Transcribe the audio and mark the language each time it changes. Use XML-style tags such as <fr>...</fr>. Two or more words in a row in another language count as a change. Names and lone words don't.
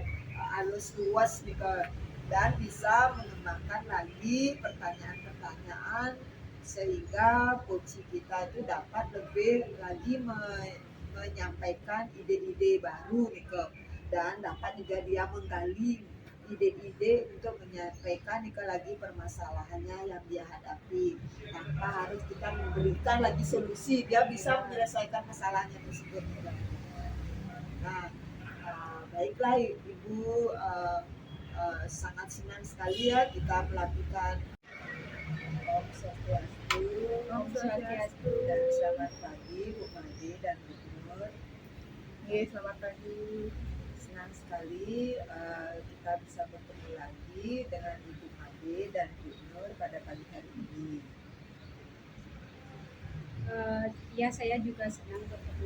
<id>halus luas nih dan bisa mengembangkan lagi pertanyaan-pertanyaan sehingga coaching kita itu dapat lebih lagi menyampaikan ide-ide baru nih dan dapat juga dia menggali ide-ide untuk menyampaikan lagi permasalahannya yang dia hadapi tanpa harus kita memberikan lagi solusi, dia bisa menyelesaikan masalahnya tersebut. Nah, baiklah Ibu, sangat senang sekali ya kita melakukan</id> <sa>Om Swastiastu. Om Swastiastu.</sa> <id>Dan selamat pagi Bu Made dan Bu Nur. Selamat pagi. Senang sekali kita bisa bertemu lagi dengan Ibu Made dan Bu Nur pada pagi hari ini. Ya, saya juga senang bertemu.</id>